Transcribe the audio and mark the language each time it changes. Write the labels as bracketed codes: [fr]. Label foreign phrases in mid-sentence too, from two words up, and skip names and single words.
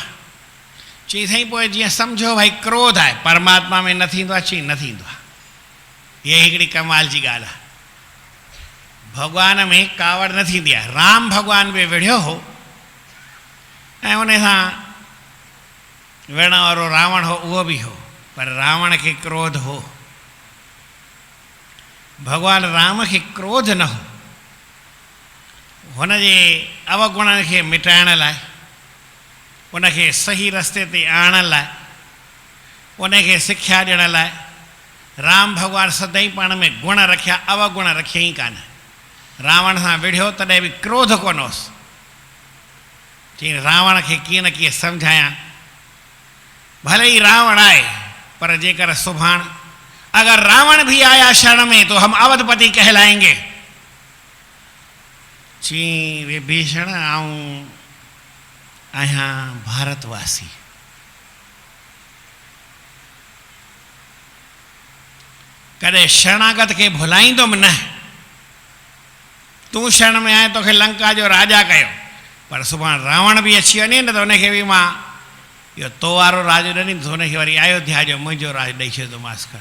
[sd] चई साईं पोइ जीअं सम्झो भई क्रोध आहे, परमात्मा में न थींदो आहे? चई न थींदो आहे। इहा हिकिड़ी कमाल जी ॻाल्हि आहे। भॻवान में कावड़ न थींदी आहे। राम भॻवान बि विढ़ियो हो ऐं उन सां विढ़ण वारो रावण हो, उहो बि हो, पर रावण खे क्रोध हो। भॻवान राम खे क्रोध न हो। हुन जे अवगुणनि खे मिटाइण लाइ उनखे सही रस्ते ते आणण लाइ, उनखे सिख्या ॾियण लाइ राम भॻवानु सदाईं पाण में गुण रखिया, अवगुण रखियईं कान। रावण सां विढ़ियो तॾहिं बि क्रोध कोन हुअसि, चई रावण खे कीअं न कीअं सम्झायां, भले ई रावण आहे पर जेकर सुभाणे [hi] अगर रावण भी आया शरण में तो हम अवधपति कहलाएंगे। [sd] ची विभीषण आऊं आहियां भारतवासी, कॾहिं शरणागत खे भुलाईंदुमि न। तूं शरण में आए तोखे लंका जो राजा कयो, पर सुभाणे रावण बि अची वञे न त उनखे बि मां इहो तो वारो राज न ॾींदुसि, हुनखे वरी अयोध्या जो मुंहिंजो राज ॾेई छॾींदोमांसि कर।